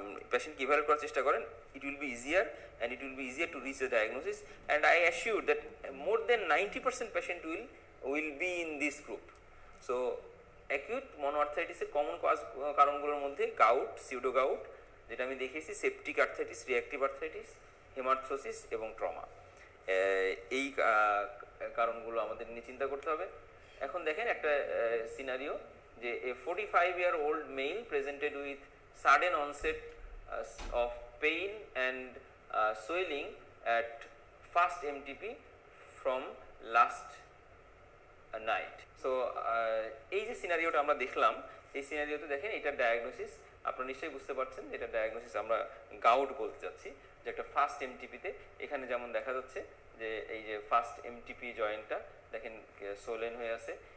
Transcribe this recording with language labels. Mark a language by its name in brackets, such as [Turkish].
[Bangla] পেশেন্টকে ইভ্যালুয়েট করার চেষ্টা করেন, [English] it will be easier and it will be easier to reach the diagnosis, and I assure that more than 90% patient will be in this group. [Bangla] So acute monoarthritis এর common কারণগুলোর মধ্যে gout, pseudo gout যেটা আমি দেখিয়েছি, septic arthritis, reactive arthritis, হেমার্থ্রোসিস এবং trauma, এই কারণগুলো আমাদের নিয়ে চিন্তা করতে হবে। এখন দেখেন একটা সিনারিও, যে [English] a 45-year-old male presented with sudden onset of pain and swelling at first MTP from last night. [Bangla] So এই যে সিনারিওটা আমরা দেখলাম, এই সিনারিওতে দেখেন এটা ডায়াগনোসিস, আপনারা নিশ্চয়ই বুঝতে পারছেন যে এটা ডায়াগনোসিস আমরা গাউট বলতে চাচ্ছি, যে একটা ফার্স্ট এমটিপিতে এখানে যেমন দেখা যাচ্ছে যে এই যে ফার্স্ট এমটিপি জয়েন্টটা দেখেন সোলেন হয়ে আছে।